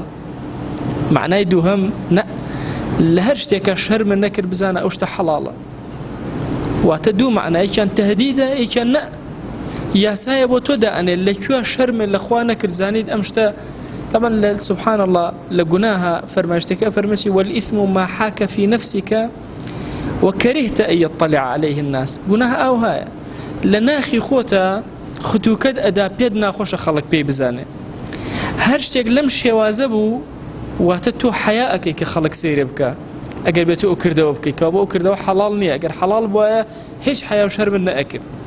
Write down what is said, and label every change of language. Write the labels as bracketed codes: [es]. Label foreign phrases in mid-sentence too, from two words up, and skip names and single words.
[ckb] معنای دووهەم نە، لە هەر شتێکە شەرمن نەکرد بزانە ئەو شتە حەڵاڵە. واتە دوو معنایەکیان تەهدیدە، یەکیان نە، یاسایە بۆ تۆ دائەنێت لەکوێ شەرمێ لەخوا نەکرد زانیت ئەم شتە. [ar] طبعا سبحان الله [ckb] لە گوناها فەرمایشتەکە فەرمێکی [ar] والإثم ما حاك في نفسك وكرهت أن يطلع عليه الناس. [ckb] گوناه ئەو هەیە لە ناخی خۆتە ختووکەت ئەدا پێت ناخۆشە خەڵک پێی بزانێ. هەر شتێک لەم شێوازە بوو واتە تۆ حیا ئەکەی کە خەڵک سەیرە بکە. ئەگەر بێت ئەو کردەوە بکەیت کە بۆ ئەو کردەوە حەڵاڵ نییە، ئەگەر حەڵاڵ بووایە هیچ حیا و شەرمن نەئەکرد.